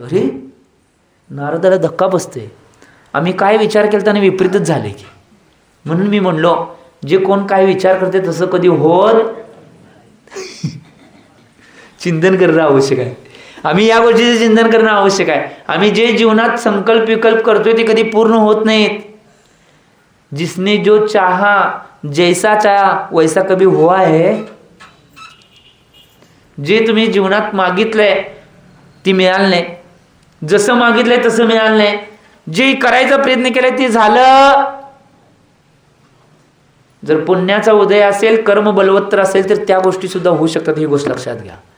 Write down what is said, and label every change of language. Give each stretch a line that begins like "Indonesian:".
Marathi: अरे नारदाला धक्का बसतोय. आम्ही काय विचार केला त्याने विपरीतच झाले की. म्हणून मी म्हणलो जे कोण काय विचार करते तसं कधी होत चिंतन करणं आवश्यक आहे. आम्ही या गोष्टीचे चिंतन करणं आवश्यक आहे. आम्ही जे जीवनात संकल्प विकल्प करतोय ते कधी पूर्ण होत नाहीत.
Hindi: जिसने जो चाहा जैसा चाहा वैसा कभी हुआ है.
Marathi: जे तुम्ही जीवनात मागितलंय ती मिळालं नाही, जसं मागितलंय तसं मिळालं नाही, जे करायचा प्रयत्न केलाय ते झालं. जर पुण्याचा उदय असेल, कर्म बलवत्तर असेल तर त्या गोष्टी सुद्धा होऊ शकतात. ही गोष्ट लक्षात घ्या.